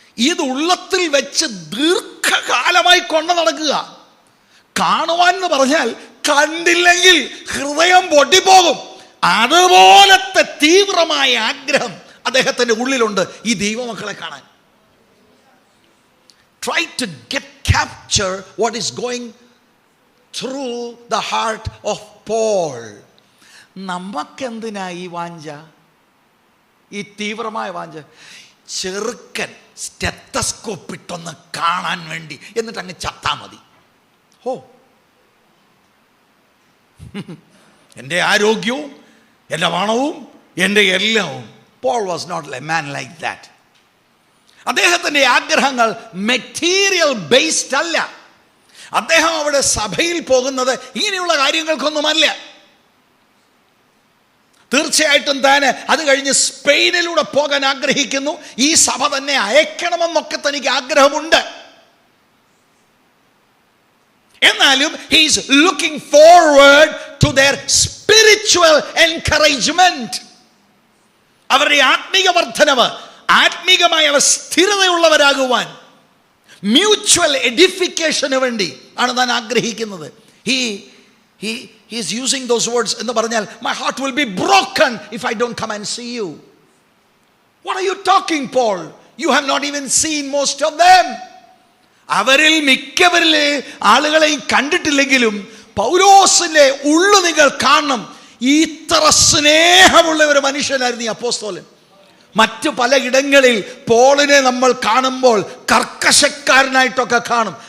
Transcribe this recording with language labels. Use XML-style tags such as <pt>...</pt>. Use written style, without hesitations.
<ml>ഇത് ഉള്ളത്തിൽ വെച്ച് ദീർഘകാലമായി കൊണ്ടു നടക്കുക. കാണുവാൻ എന്ന് പറഞ്ഞാൽ കണ്ടില്ലെങ്കിൽ ഹൃദയം പൊട്ടിപ്പോകും. അതുപോലത്തെ തീവ്രമായ ആഗ്രഹം അദ്ദേഹത്തിൻ്റെ ഉള്ളിലുണ്ട് ഈ ദൈവമക്കളെ കാണാൻ.</ml> <en>Try to capture what is going through the heart of Paul.</en> <ml>നമുക്കെന്തിനാ ഈ വാഞ്ച, ഈ തീവ്രമായ വാഞ്ച? ചെറുക്കൻ സ്റ്റെത്തസ്കോപ്പ് ഇട്ടൊന്ന് കാണാൻ വേണ്ടി, എന്നിട്ട് അങ്ങ് ചത്താ മതി. ഓ, എൻ്റെ ആരോഗ്യവും എൻ്റെ പണവും എൻ്റെ എല്ലാവും.</ml> <en>Paul was not a man like that.</en> <ml>അദ്ദേഹത്തിൻ്റെ ആഗ്രഹങ്ങൾ മെറ്റീരിയൽ ബേസ്ഡ് അല്ല. അദ്ദേഹം അവിടെ സഭയിൽ പോകുന്നത് ഇങ്ങനെയുള്ള കാര്യങ്ങൾക്കൊന്നുമല്ല. തീർച്ചയായിട്ടും താൻ അത് കഴിഞ്ഞ് സ്പെയിനിലൂടെ പോകാൻ ആഗ്രഹിക്കുന്നു. ഈ സഭ തന്നെ അയക്കണമെന്നൊക്കെ തനിക്ക് ആഗ്രഹമുണ്ട്. എന്നാലും</ml> <en>he is looking forward to their spiritual encouragement.</en> <ml>അവരുടെ ആത്മീക വർധനവ്, ആത്മീകമായ സ്ഥിരതയുള്ളവരാകുവാൻ, മ്യൂച്വൽ എഡിഫിക്കേഷന് വേണ്ടി ആണ് താൻ ആഗ്രഹിക്കുന്നത്.</ml> <en>He is using those words</en> <ml>എന്ന് പറഞ്ഞാൽ,</ml> <en>my heart will be broken if I don't come and see you. What are you talking, Paul? You have not even seen most of them.</en> <ml>അവരിൽ മിക്കവരിലെ ആളുകളെയും കണ്ടിട്ടില്ലെങ്കിലും പൗലോസിന്റെ ഉള്ളു നിങ്ങൾ കാണണം. ഇത്ര സ്നേഹമുള്ള ഒരു മനുഷ്യനായിരുന്നു ഈ അപ്പോസ്തലൻ. മറ്റു പലയിടങ്ങളിൽ പോളിനെ നമ്മൾ കാണുമ്പോൾ കർക്കശക്കാരനായിട്ടൊക്കെ കാണും.</ml>